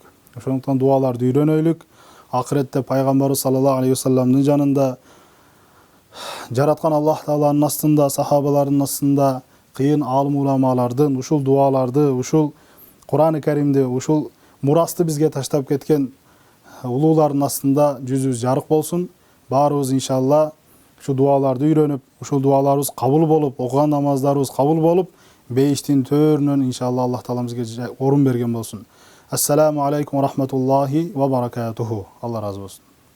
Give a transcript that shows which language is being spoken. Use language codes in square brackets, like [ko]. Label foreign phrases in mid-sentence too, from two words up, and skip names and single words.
[ky] Ошондуктан дуаларды үйрөнөйлүк. Акыретте пайгамбарыбыз [ar] صلى الله عليه [ky] вассаламдын жанында, жараткан Аллах Тааланын астында, сахабалардын астында кыйын алым уламалардын ушул дуаларды, ушул Кур'ан-ы Каримди, ушул мурасты бизге таштап кеткен улуулардын астында жүзүбүз жарык болсун. Баарыбыз иншалла ушу дуаларды үйрөнүп, ушул дуаларыбыз кабыл болуп, окуган намаздарыбыз кабыл болуп, бейиштин төрүнөн иншалла Аллах Таала бизге орун берген болсун. [ar] السلام عليكم ورحمة الله وبركاته. [ky] Алла разы болсун.